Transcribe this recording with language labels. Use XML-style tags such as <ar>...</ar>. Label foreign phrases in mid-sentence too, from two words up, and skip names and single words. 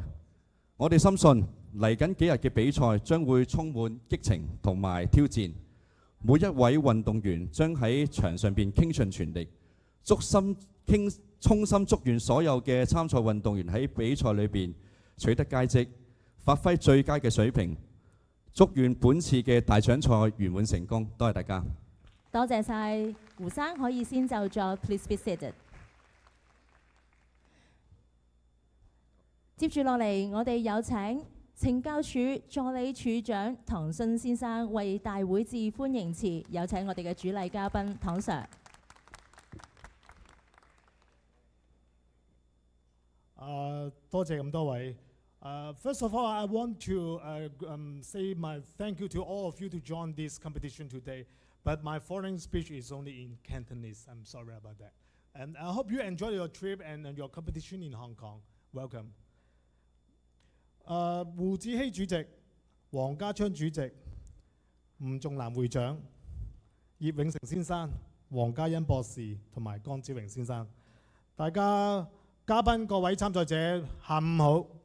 <yue>我哋深信嚟緊幾日嘅比賽將會充滿激情同埋挑戰，每一位運動員將喺場上邊傾盡全力，衷心祝願所有嘅參賽運動員喺比賽裏邊取得佳績，發揮最佳嘅水平，祝願本次嘅大獎賽圓滿成功。多謝大家。多謝晒胡生，可以先就座 ，</yue> <en>please be seated。</en> <yue>接住落嚟，我哋有請懲教署助理處長唐信先生為大會致歡迎詞，有請我哋嘅主禮嘉賓唐 Sir。多謝咁多位。</yue> <en>First of all, I want to say my thank you to all of you to join this competition today. But my foreign speech is only in Cantonese. I'm sorry about that. And I hope you enjoy your trip and your competition in Hong Kong. Welcome.</en> <yue>胡志希主席、黃家昌主席、吳仲南會長、葉永成先生、 黃嘉欣博士同埋江志榮先生。大家嘉賓各位參賽者，下午好。</yue>